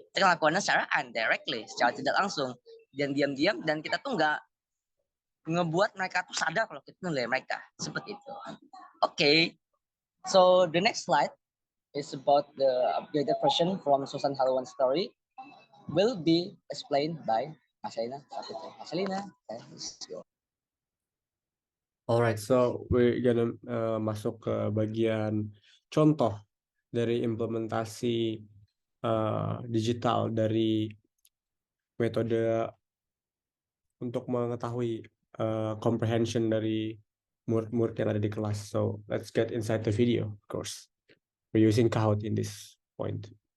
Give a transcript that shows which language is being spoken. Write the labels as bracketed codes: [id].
[id] Kita lakukannya secara indirectly, secara tidak langsung, dan diam-diam, dan kita tuh nggak ngebuat mereka tuh sadar kalau kita nilai mereka seperti itu. [en] Okay, so the next slide is about the updated version from Susan Halliwell's story, will be explained by Marcelina Sapitri. Marcelina, let's go. Alright, so we're gonna [id] masuk ke bagian contoh dari implementasi digital dari metode untuk mengetahui comprehension dari murid-murid yang ada di kelas. [en] So let's get inside the video, of course. We're using Kahoot in this point.